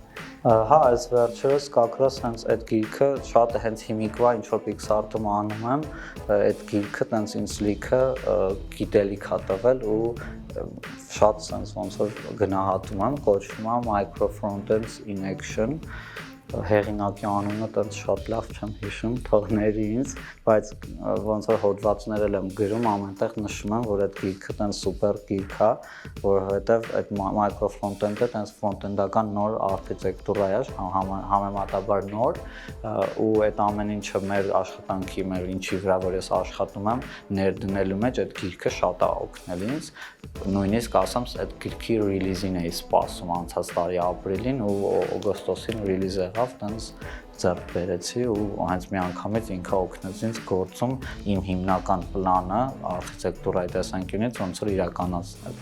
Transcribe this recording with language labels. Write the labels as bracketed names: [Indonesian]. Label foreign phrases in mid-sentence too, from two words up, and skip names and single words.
[Armenian] Հա, այս վերջերս կակրաս հենց այդ գիրքը շատ հենց հիմիկվա ինչ որ Pixar-ում անում եմ, այդ գիրքը տենց ինձ լիքը գիտելիք է տվել ու շատ sense ոնց որ գնահատում եմ, կոչվում է Micro Frontends in Action, հեղինակի անունը տենց շատ լավ չեմ հիշում, թողների ինձ, բայց ոնց որ հոդվածներ եմ գրում, ամենտեղ նշում եմ, որ այդ գիրքը տենց սուպեր գիրք է, որովհետև այդ [English] micro front-end-ը [Armenian] տենց front-end-ական նոր արխիտեկտուրա է, համեմատաբար նոր, ու այդ ամեն ինչը մեր աշխատանքի, մեր ինչի վրա որ ես աշխատում եմ, ներդնելու մեջ այդ գիրքը շատ է օգնել ինձ, նույնիսկ ասեմ, այդ գիրքի ռիլիզին էի սպասում անցած տարի ապրիլին ու օգոստոսին ռիլիզ եղավ, տենց ձեռք բերեցի ու հենց մի անգամից ինքը օգնեց ինձ գործում իմ հիմնական պլանը արխիտեկտուրայի տեսանկյունից ոնց որ իրականացնել։